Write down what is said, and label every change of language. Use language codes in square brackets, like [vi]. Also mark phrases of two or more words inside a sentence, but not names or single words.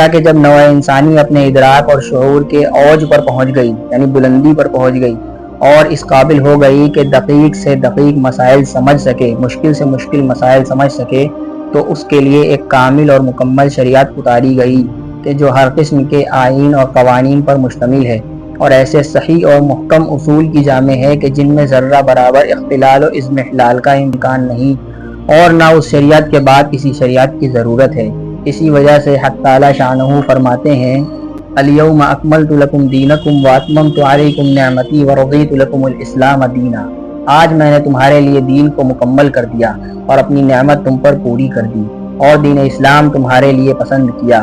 [ur] کہ جب نوع انسانی اپنے ادراک اور شعور کے اوج پر پہنچ گئی، یعنی بلندی پر پہنچ گئی اور اس قابل ہو گئی کہ دقیق سے دقیق مسائل سمجھ سکے، مشکل سے مشکل مسائل سمجھ سکے، تو اس کے لیے ایک کامل اور مکمل شریعت اتاری گئی کہ جو ہر قسم کے آئین اور قوانین پر مشتمل ہے اور ایسے صحیح اور محکم اصول کی جامع ہے کہ جن میں ذرہ برابر اختلال و اضمحلال کا امکان نہیں، اور نہ اس شریعت کے بعد کسی شریعت کی ضرورت ہے۔ اسی وجہ سے حق تعالی شانہ فرماتے ہیں [ar] الیوم اکملت لکم دینکم واتممت علیکم نعمتی ورضیت لکم الاسلام دینا، [ur] آج میں نے تمہارے لیے دین کو مکمل کر دیا اور اپنی نعمت تم پر پوری کر دی اور دین اسلام تمہارے لیے پسند کیا۔